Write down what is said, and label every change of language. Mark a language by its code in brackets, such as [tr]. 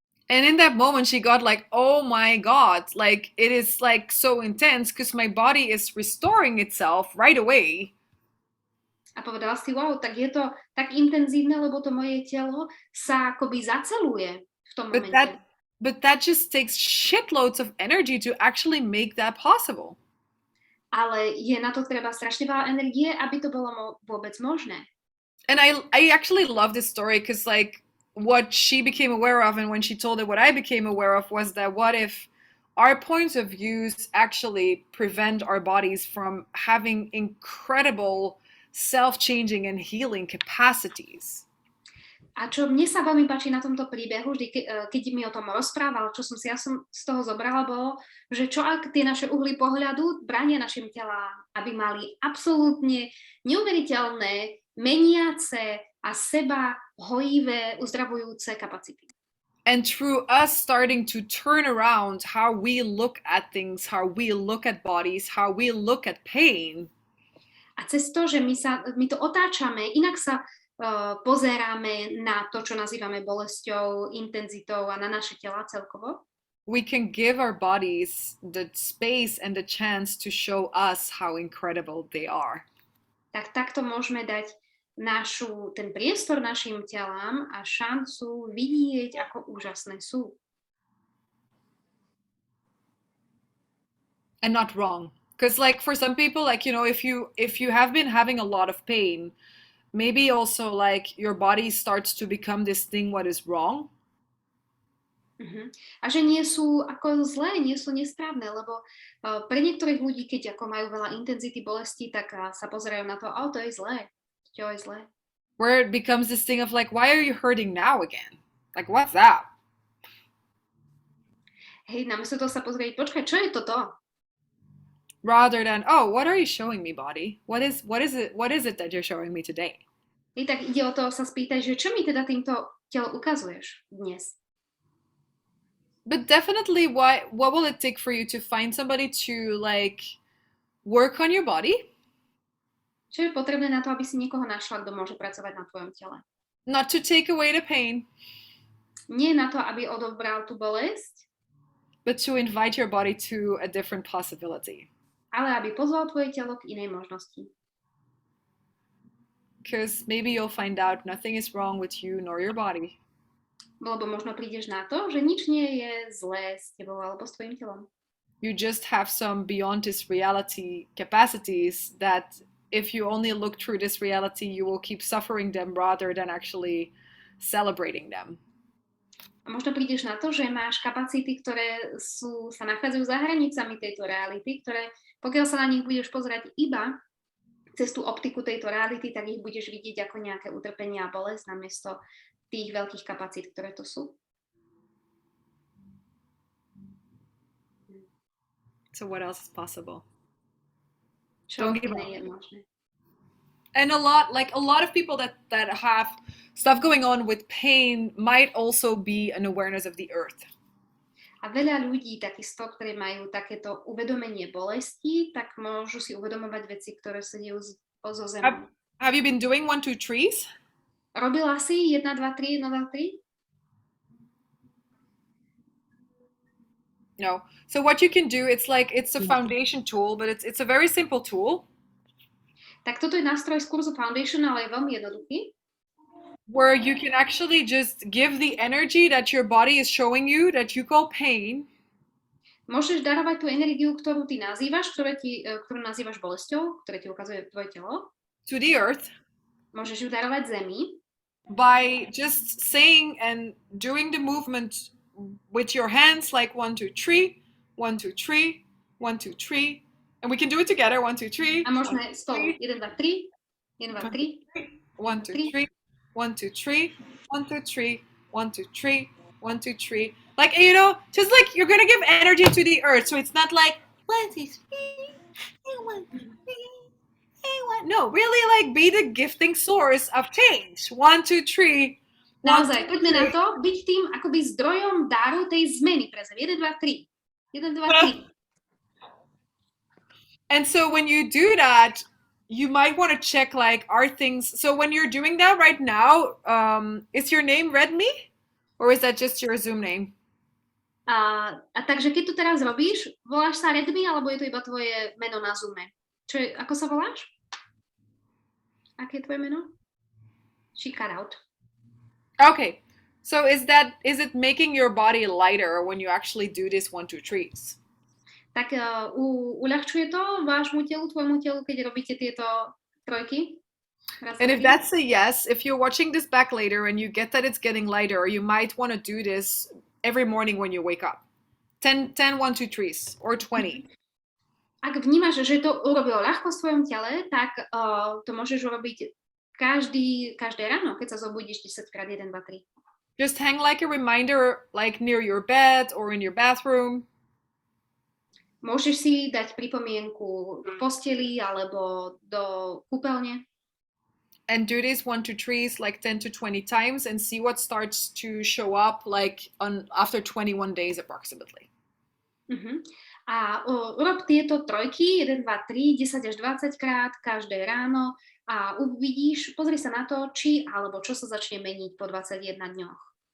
[en] And in that moment she got like, oh my God, like it is like so intense because my body is restoring itself right away. [sk] A povedala si, wow, tak je to tak intenzívne, lebo to moje telo sa akoby zaceluje v tom momente. [en] But that just takes shitloads of energy to actually make that possible. [sk] Ale je na to treba strašne veľa energie, aby to bolo vôbec možné. [en] And I actually love this story because like what she became aware of and when she told it what I became aware of was that what if our points of views actually prevent our bodies from having incredible self-changing and healing capacities. [sk] A čo mne sa veľmi páči na tomto príbehu, vždy, keď mi o tom rozprával, čo som si ja z toho zobrala, bolo, že čo ak tie naše uhly pohľadu bránia našim telám, aby mali absolútne neuveriteľné, meniace a seba hojivé, uzdravujúce kapacity. [en] And through us starting to turn around how we look at things, how we look at bodies, how we look at pain. [sk] A cez to, že my to otáčame, inak sa pozeráme na to, čo nazývame bolesťou, intenzitou a na naše tela celkovo. [en] We can give our bodies the space and the chance to show us how incredible they are. [sk] Tak takto môžeme dať ten priestor našim telám a šancu vidieť, ako úžasné sú. [en] And not wrong. Because like for some people, like, you know, if you have been having a lot of pain, maybe also like your body starts to become this thing what is wrong. [sk] A že nie sú ako zlé, nie sú nesprávne, lebo pre niektorých ľudí, keď ako majú veľa intenzity bolesti, tak sa pozerajú na to, to je zlé, to je zlé. [en] Where it becomes this thing of like, why are you hurting now again? Like, what's that? [sk] Hej, namiesto toho sa pozrieť, počkaj, čo je toto? [en] Rather than, what are you showing me, body? What is it that you're showing me today? [sk] Hej, tak ide o to sa spýtať, že čo mi teda týmto telo ukazuješ dnes? [en] But definitely, what will it take for you to find somebody to like work on your body? [sk] Čo je potrebné na to, aby si niekoho našla, kto môže pracovať na tvojom tele? [en] Not to take away the pain. [sk] Nie na to, aby odobral tú bolesť, [en] but to invite your body to a different possibility. [sk] Ale aby pozval tvoje telo k inej možnosti. [en] Because maybe you'll find out nothing is wrong with you nor your body. [sk] Lebo možno prídeš na to, že nič nie je zlé s tebou alebo s tvojim telom. [en] You just have some beyond this reality capacities that if you only look through this reality, you will keep suffering them rather than actually celebrating them. [sk] A možno prídeš na to, že máš kapacity, ktoré sa nachádzajú za hranicami tejto reality, ktoré pokiaľ sa na nich budeš pozerať iba cez tú optiku tejto reality, tak ich budeš vidieť ako nejaké utrpenie a bolesť namiesto tých veľkých kapacít, ktoré to sú. [en] So what else is possible? [sk] Čo iné je možné? [en] And a lot of people that have stuff going on with pain might also be an awareness of the earth. [sk] A veľa ľudí takisto, ktorí majú takéto uvedomenie bolesti, tak môžu si uvedomovať veci, ktoré sa dejú zo zemou. [en] Have you been doing 1, 2, 3s? [sk] Robila si 1, 2, 3, 1, 2, 3? [en] No. So what you can do, it's a foundation tool, but it's a very simple tool. [sk] Tak toto je nástroj z kurzu Foundation, ale je veľmi jednoduchý. [en] Where you can actually just give the energy that your body is showing you that you call pain. [sk] Môžeš darovať tú energiu, ktorú ty nazývaš, ktorú nazývaš bolesťou, ktoré ti ukazuje tvoje telo. [en] To the earth. [sk] Môžeš ju darovať zemi. [en] By just saying and doing the movement with your hands like 1, 2, 3, 1, 2, 3, 1, 2, 3. And we can do it together, 1, 2, 3. [sk] A možno spolu. 1, 2, 3. 1, 2, 3. [en] 1, 2, 3. 1, 2, 3, 1, 2, 3, 1, 2, 3, 1, 2, 3. Like, you know, just like you're gonna give energy to the earth. So it's not like 1, 2, 3, 1, 2, 3, 1. No, really like be the gifting source of change. 1, 2, 3. [sk] Naozaj, poďme na to, byť tým akoby zdrojom daru tej zmeny pre zem. 1, 2, 3. [en] 1, 2, 3. And so when you do that, you might want to check like, are things, so when you're doing that right now, is your name Redmi? Or is that just your Zoom name? [sk] A takže keď to teraz robíš, voláš sa Redmi, alebo je to iba tvoje meno na Zoome? Ako sa voláš? Aké je tvoje meno? [en] She cut out. Okay, so is it making your body lighter when you actually do this 1, 2, 3s? [sk] Tak uľahčuje to vášmu telu, tvojmu telu, keď robíte tieto trojky? [en] And if that's a yes, if you're watching this back later and you get that it's getting lighter, you might want to do this every morning when you wake up. 10, 1, 2, 3s or 20. [sk] Ak vnímaš, že to urobilo ľahko v svojom tele, tak to môžeš urobiť každé ráno, keď sa zobudíš 10 krát 1, 2, 3. [en] Just hang like a reminder like near your bed or in your bathroom. [sk] Môžeš si dať pripomienku v posteli alebo do kúpeľne. [en] And do this 1, 2, 3s like 10 to 20 times and see what starts to show up like after 21 days approximately. [sk] A urob tieto trojky 1, 2, 3, 10 až 20 krát každé ráno a uvidíš, pozri sa na to, či alebo čo sa začne meniť po 21 dňoch.